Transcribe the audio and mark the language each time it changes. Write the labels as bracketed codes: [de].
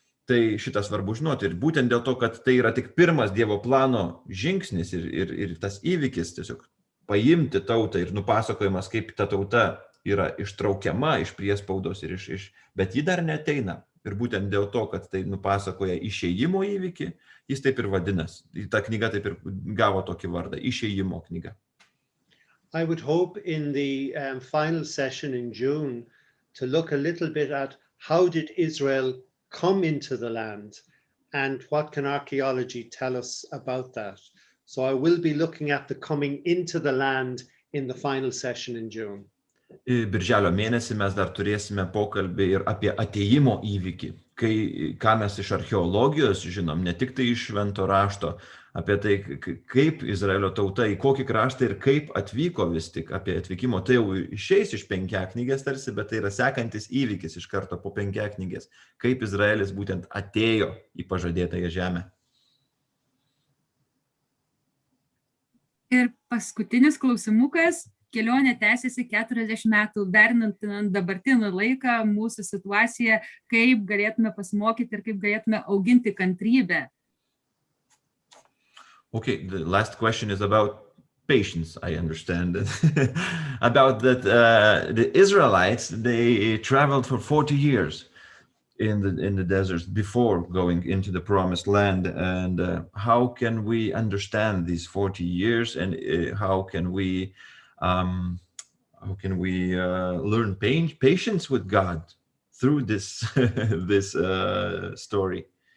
[lt] Tai šitą svarbu žinoti ir būtent dėl to, kad tai yra tik pirmas Dievo plano žingsnis ir tas įvykis tiesiog paimti tautą ir nupasakojimas, kaip ta tauta yra ištraukiama iš priespaudos bet ji dar neateina. Ir būtent dėl to, kad tai nupasakoja išėjimo įvykį, jis taip ir vadinasi. Ta knyga taip ir gavo tokį vardą, Išėjimo knyga. [en] I would hope in the final session in June to look a little bit at how did Israel come into the land and what can archaeology tell us about that. So I will be looking at the coming into the land in the final session in June. [lt] Birželio mėnesį mes dar turėsime pokalbį ir apie atėjimo įvykį, ką mes iš archeologijos žinom, ne tik tai iš švento rašto, apie tai, kaip Izraelio tauta, į kokį kraštą ir kaip atvyko vis tik apie atvykimo. Tai jau išeis iš penkiaknygės tarsi, bet tai yra sekantis įvykis iš karto po penkiaknygės, kaip Izraelis būtent atėjo į pažadėtąją žemę. Ir paskutinis klausimukas. Kelionė tęsiasi 40 metų, derinant dabartinį laiką, mūsų situaciją, kaip galėtume pasimokyti ir kaip galėtume auginti kantrybę. [en] Okay, the last question is about patience, I understand. About that, the Israelites, they traveled for 40 years in the deserts before going into the promised land. And how can we understand these 40 years and how can we learn patience with God through this this story?